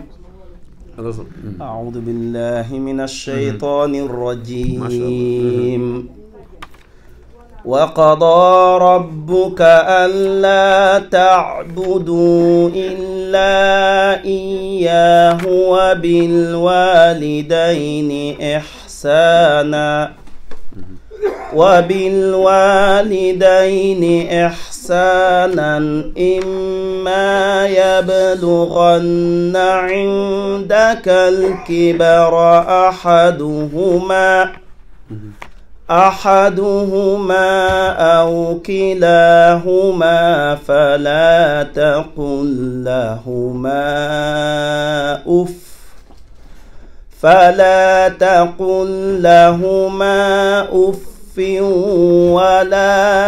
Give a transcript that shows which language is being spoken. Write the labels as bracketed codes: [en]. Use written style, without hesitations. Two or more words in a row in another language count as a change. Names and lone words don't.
[ar] أعوذ بالله من الشيطان الرجيم. وقضى ربك ألا تعبدوا إلا إياه وبالوالدين إحسانا وبالوالدين إحسانا إما يبلغن عندك الكبر أحدهما أو كلاهما فلا تقل لهما أف ولا